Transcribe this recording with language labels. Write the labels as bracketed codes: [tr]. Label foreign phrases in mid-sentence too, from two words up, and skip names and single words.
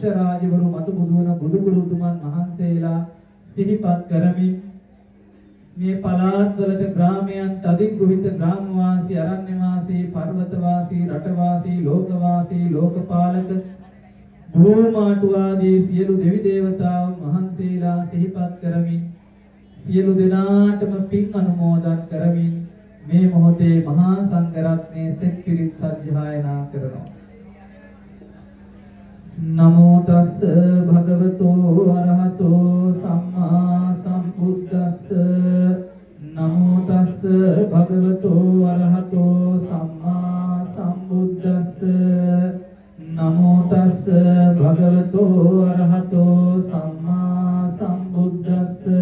[si] රාජවරු මතු බුදුවන බුදුගුරුතුමන් වහන්සේලා සිහිපත් කරමින් මේ පළාත්වලට ග්‍රාමයන්ට අධිග්‍රහිත ග්‍රාමවාසී අරණ්‍යවාසී පර්වතවාසී රටවාසී ලෝකවාසී ලෝකපාලක භූමාටු ආදී සියලු දෙවි දේවතාවුන් වහන්සේලා සිහිපත් කරමින් සියලු දෙනාටම පින් අනුමෝදන් කරමින් මේ මොහොතේ මහා සංඝරත්නයේ සෙත් පිරිත් සජ්ජායනා කරනවා. [pi] නමෝ තස්ස භගවතෝ අරහතෝ සම්මා සම්බුද්දස්ස නමෝ තස්ස භගවතෝ අරහතෝ සම්මා සම්බුද්දස්ස නමෝ තස්ස භගවතෝ අරහතෝ සම්මා සම්බුද්දස්ස